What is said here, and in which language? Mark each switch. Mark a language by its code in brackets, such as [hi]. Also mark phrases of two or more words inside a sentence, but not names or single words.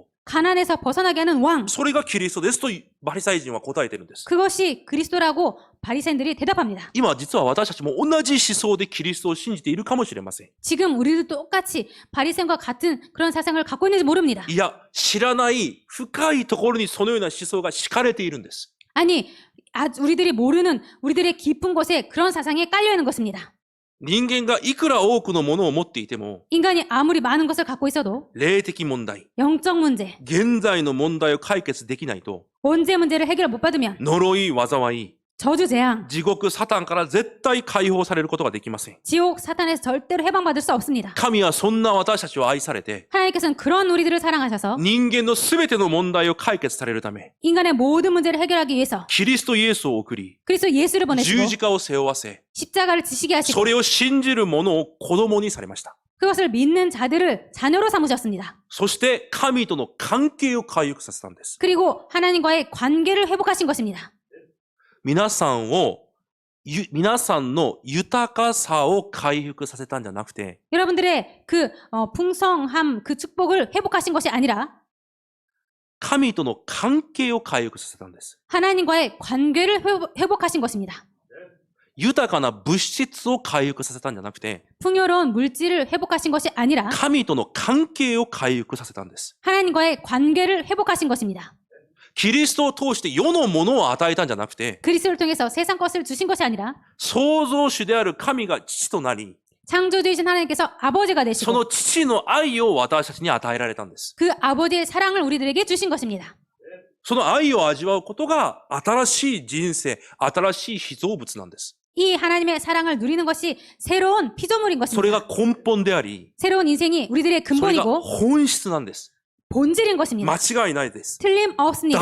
[ko] 가난에서 벗어나게 하는 왕. [ja] それがキリストですとパリサイ人は答えてるんです。 [ko] 그것이 그리스도라고 바리새인들이 대답합니다. [ja] 今実は私たちも同じ思想でキリストを信じているかもしれません。 [ko] 지금 우리도 똑같이 바리새인과 같은 그런 사상을 갖고 있는지 모릅니다. [ja] いや、知らない深いところにそのような思想が敷かれているんです。 [ko] 아니, 우리들이 모르는 우리들의 깊은 곳에 그런 사상이 깔려 있는 것입니다. [ja] 人間がいくら多くのものを持っていても、 [ko] 인간이 아무리 많은 것을 갖고 있어도 [ja] 霊的問題、 [ko] 영적 문제, [ja] 現在の問題を解決できないと、 [ko] 언제 문제를 해결 못 받으면 [ja] 呪い、災い、 [ko] 저주 재앙, [ja] 地獄、サタンから絶対解放されることができません。 [ko] 지옥, 사탄에서 절대로 해방받을 수 없습니다. [ja] 神はそんな私たちを愛されて、 [ko] 하나님께서는 그런 우리들을 사랑하셔서 [ja] 人間のすべての問題を解決されるため、 [ko] 인간의 모든 문제를 해결하기 위해서 [ja] キリストイエスを送り、 [ko] 그리스도 예수를 보내시고 [ja] 十字架を背負わせ、 [ko] 십자가를 지시게 하시고 [ja] それを信じる者を子供にされました。 [ko] 그것을 믿는 자들을 자녀로 삼으셨습니다. [ja] そして神との関係を回復させたんです。 [ko] 그리고 하나님과의 관계를 회복하신 것입니다. [ja] 皆さんの豊かさを回復させたんじゃなくて、 [ko] 여러분들의 그 풍성함, 그 축복을 회복하신 것이 아니라 [ja] 神との関係を回復させたんです。 [ko] 하나님과의 관계를 회복하신 것입니다. [ja] 豊かな物質を回復させたんじゃなくて、 [ko] 풍요로운 물질을 회복하신 것이 아니라 [ja] 神との関係を回復させたんです。 [ko] 하나님과의 관계를 회복하신 것입니다. [ja] キリストを通して世のものを与えたんじゃなくて、 [ko] 그리스도를 통해서 세상 것을 주신 것이 아니라 [ja] 創造主である神が父となり、 [ko] 창조주이신 하나님께서 아버지가 [ja] そ [ko] 되시고 [ja] の父の愛を私たちに与えられたんです。 [ko] 그 아버지의 사랑을 우리들에게 주신 것입니다. [ja] その愛を味わうことが新しい人生、新しい被造物なんです。 [ko] 이 하나님의 사랑을 누리는 것이 새로운 피조물인 [ja] それ [ko] 것입니다. [ja] が根本であり、 [ko] 새로운 인생이 우리들의 [ja] それが [ko] 근본이고 [ja] 本質なんです。 [ko] 본질인 것입니다. [ja] 間違いないです。 [ko] 틀림없습니다.